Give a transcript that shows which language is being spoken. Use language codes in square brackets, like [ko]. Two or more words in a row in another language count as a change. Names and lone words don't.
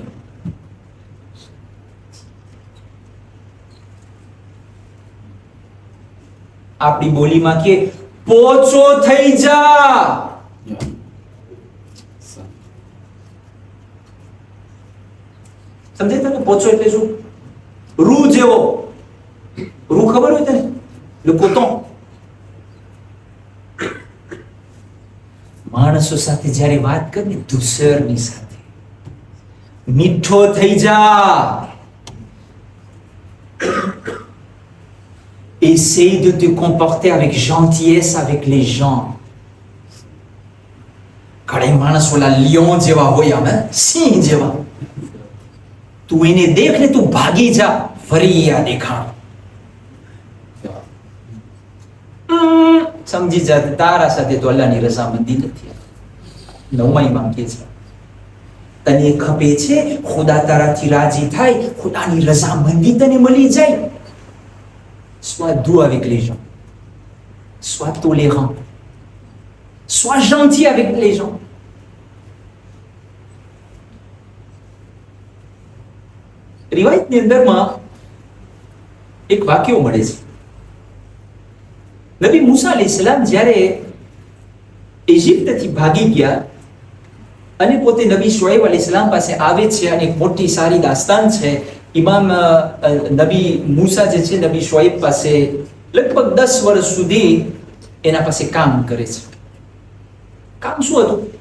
[gu] આપણી બોલીમાં કે પોચો થઈ જા સમજે તને પોચો એટલે શું રૂ જેવો રૂ ખબર હોય તને [fr] le coton [gu] માણસો સાથે જ્યારે વાત કરે દુસરની સાથે મીઠો થઈ જા [fr] essaye de te comporter avec gentillesse avec les gens [gu] ઘણા માણસ ઓલા લિયોન જેવા હોય આમ સિંહ જેવા તું એને દેખ ને તું ભાગી જા ફરી આ દેખાણ સમજી જા તારા સાથે તો અલ્લાહની રઝામંદી નથી નવમા ઇમામ કહે છે તને ખપે છે ખુદા તારાથી રાજી થાય ખુદાની રઝામંદી તને મળી જાય [fr] sois doux avec les gens [gu] sois tolérant sois gentil avec les gens રિવાયતની અંદરમાં એક વાક્ય મળે છે નબી મૂસા અલૈહિસ્સલામ જ્યારે ઇજિપ્તથી ભાગી ગયા અને પોતે નબી શુઐબ અલૈહિસ્સલામ પાસે આવે છે અને એક મોટી સારી દાસ્તાન છે ઇમામ નબી મૂસા જે છે નબી શુઐબ પાસે લગભગ 10 વર્ષ સુધી એના પાસે કામ કરે છે કામ શું હતું